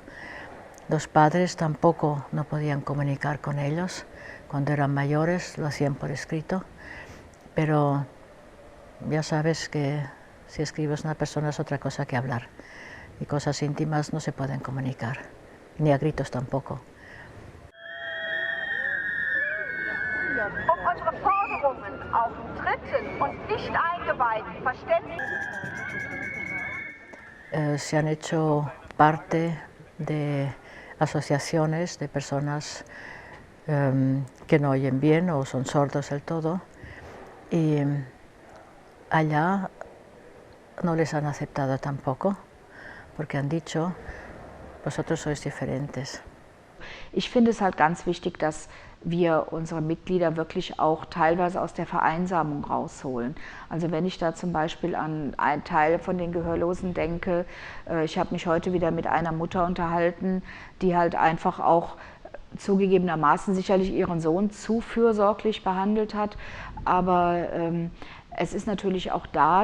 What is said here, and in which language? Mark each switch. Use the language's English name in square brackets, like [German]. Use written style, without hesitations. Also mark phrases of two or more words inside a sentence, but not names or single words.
[Spanish] Los padres tampoco no podían comunicar con ellos, cuando eran mayores lo hacían por escrito, pero ya sabes que si escribes a una persona es otra cosa que hablar, y cosas íntimas no se pueden comunicar, ni a gritos tampoco. [German] Unsere Forderungen auf Dritten und nicht Eingeweihten verständigen. [Spanish] Se han hecho parte de asociaciones de personas que no oyen bien o son sordos del todo, y allá no les han aceptado tampoco, porque han dicho, vosotros sois diferentes, [German] Ich finde es halt ganz wichtig, dass wir unsere Mitglieder wirklich auch teilweise aus der Vereinsamung rausholen. Also wenn ich da zum Beispiel an einen Teil von den Gehörlosen denke, ich habe mich heute wieder mit einer Mutter unterhalten, die halt einfach auch zugegebenermaßen sicherlich ihren Sohn zu fürsorglich behandelt hat, aber es ist natürlich auch da